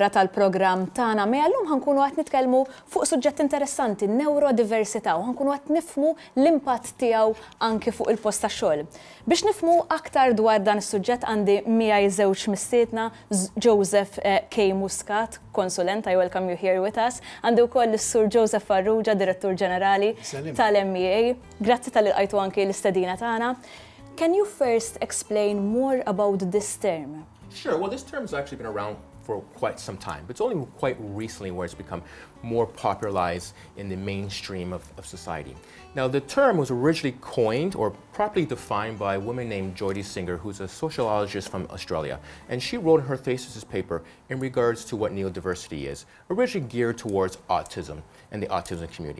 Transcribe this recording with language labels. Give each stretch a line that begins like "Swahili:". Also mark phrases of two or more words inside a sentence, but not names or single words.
Maltese: tal-programm tagħna MEA llum ħankunu qed nitkellmu fuq suġġett interessanti, neurodiversità, u ħankunu qed nifhmu l-impatt tiegħu anke fuq il-post tax-xogħol. Biex nifhmu aktar dwar dan is-suġġett għandi miegħi żewġ mistiedna, Joseph K. Muscat, konsulent,
English: I welcome you here with us.
Maltese: Għandi wkoll is-Sur Joseph Farrugia, Direttur Ġenerali tal-MEA. Grazzi tal-ilqajtu anke l-istedina tagħna.
English: Can you first explain more about this term? Sure. Well, this term has actually been around for quite some time, but it's only quite recently where it's become more popularized in the mainstream of society. Now, the term was originally coined or properly defined by a woman named Jodie Singer, who's a sociologist from Australia, and she wrote her thesis paper in regards to what neurodiversity is, originally geared towards autism and the autism community.